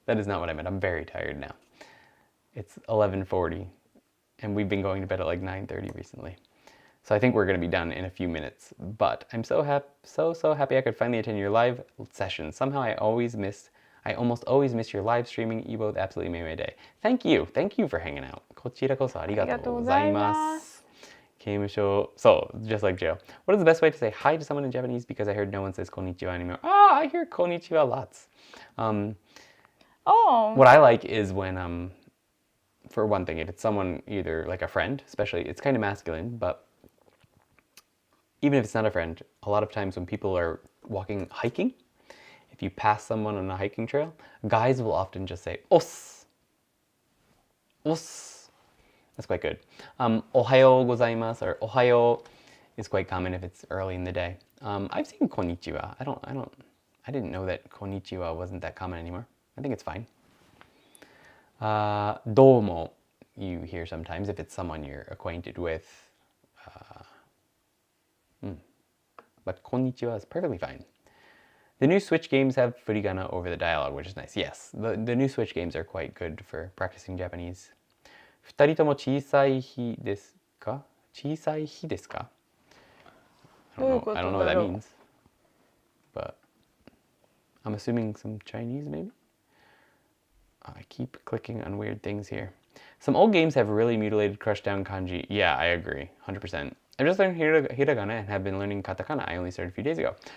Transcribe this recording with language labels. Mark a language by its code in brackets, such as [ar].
[en] That is not what I meant. I'm very tired now. It's 11:40, and we've been going to bed at like 9:30 recently. So I think we're going to be done in a few minutes. But I'm so happy I could finally attend your live session. Somehow I almost always miss your live streaming. You both absolutely made my day. Thank you for hanging out. [ja] こちらこそありがとうございます。 [en] 刑務所, so just like jail. What is the best way to say hi to someone in Japanese? Because I heard no one says konnichiwa anymore. I hear konnichiwa lots. What I like is when, for one thing, if it's someone either like a friend, especially, it's kind of masculine, but even if it's not a friend, a lot of times when people are hiking, if you pass someone on a hiking trail, guys will often just say, os. Os. That's quite good. Ohayo gozaimasu or ohayo is quite common if it's early in the day. I've seen konnichiwa. I didn't know that konnichiwa wasn't that common anymore. I think it's fine. Domo, you hear sometimes if it's someone you're acquainted with. but konnichiwa is perfectly fine. The new Switch games have furigana over the dialogue, which is nice. Yes, the new Switch games are quite good for practicing Japanese. [ja] 二人とも小さい日ですか? 小さい日ですか? [en] I don't know what that means. But I'm assuming some Chinese, maybe? I keep clicking on weird things here. Some old games have really mutilated, crushed down kanji. Yeah, I agree, 100%. I've just learned hiragana and have been learning katakana. I only started a few days ago.